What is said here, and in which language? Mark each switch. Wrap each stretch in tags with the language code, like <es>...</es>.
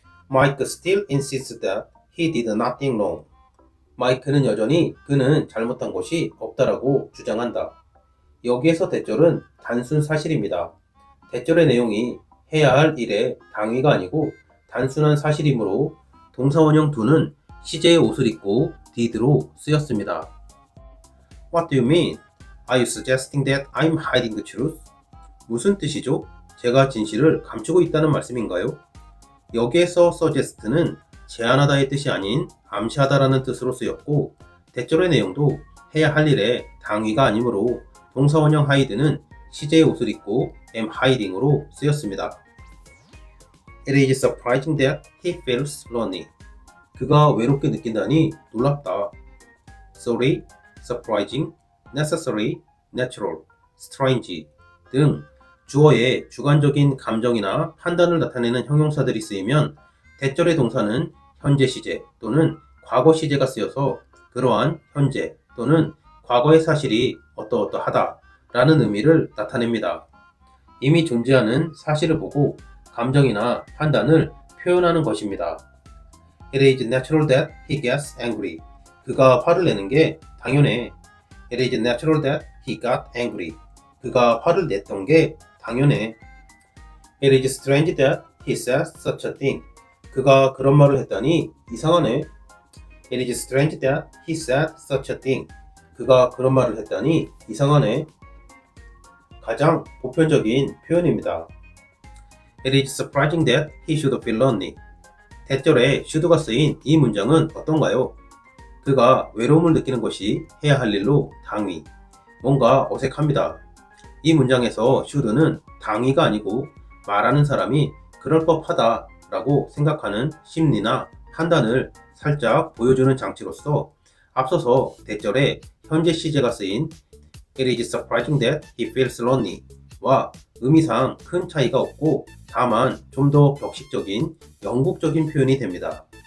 <en>Mike still insists that he did nothing wrong.</en> <ko>마이크는 여전히 그는 잘못한 것이 없다라고 주장한다. 여기에서 대절은 단순 사실입니다. 대절의 내용이 해야 할 일의 당위가 아니고 단순한 사실이므로 동사원형 do는 시제의 옷을 입고 did로 쓰였습니다.</ko> <en>What do you mean? Are you suggesting that I'm hiding the truth?</en> <ko>무슨 뜻이죠? 제가 진실을 감추고 있다는 말씀인가요? 여기에서 suggest는 제안하다의 뜻이 아닌 암시하다라는 뜻으로 쓰였고 대절의 내용도 해야 할 일의 당위가 아니므로 동사원형 hide는 시제의 옷을 입고 am hiding으로 쓰였습니다.</ko> <en>It is surprising that he feels lonely.</en> <ko>그가 외롭게 느낀다니 놀랍다.</ko> <en>Sorry, surprising, necessary, natural, strange</en> <ko>등 주어의 주관적인 감정이나 판단을 나타내는 형용사들이 쓰이면 대절의 동사는 현재 시제 또는 과거 시제가 쓰여서 그러한 현재 또는 과거의 사실이 어떠어떠하다 라는 의미를 나타냅니다. 이미 존재하는 사실을 보고 감정이나 판단을 표현하는 것입니다.</ko> <en>It is natural that he gets angry.</en> <ko>그가 화를 내는 게 당연해.</ko> <en>It is natural that he got angry.</en> <ko>그가 화를 냈던 게 당연해.</ko> <en>It is strange that he said such a thing.</en> <ko>그가 그런 말을 했다니 이상하네.</ko> <en>It is strange that he said such a thing.</en> <ko>그가 그런 말을 했다니 이상하네. 가장 보편적인 표현입니다.</ko> <en>It is surprising that he should feel lonely.</en> <ko>대절에 should가 쓰인 이 문장은 어떤가요? 그가 외로움을 느끼는 것이 해야 할 일로 당위. 뭔가 어색합니다. 이 문장에서 should는 당위가 아니고 말하는 사람이 그럴 법하다 라고 생각하는 심리나 판단을 살짝 보여주는 장치로서 앞서서 대절에 현재 시제가 쓰인</ko> <en>It is surprising that he feels lonely</en> <ko>와 의미상 큰 차이가 없고 다만 좀 더 격식적인 영국적인 표현이 됩니다.</ko>